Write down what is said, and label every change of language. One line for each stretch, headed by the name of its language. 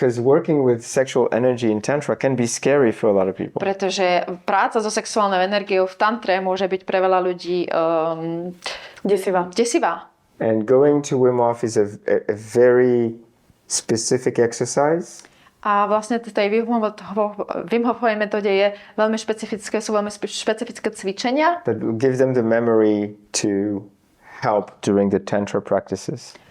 English: working with sexual energy in Tantra can be scary for a lot of people.
Slovak: Práca so sexuálnou energiou v Tantre môže byť pre veľa ľudí desivá.
English: And going to Wim Hof is a very specific exercise.
Slovak: A vlastne v tej Wim Hofovej metóde sú veľmi špecifické cvičenia,
English: That will give them the memory to help during the Tantra practices.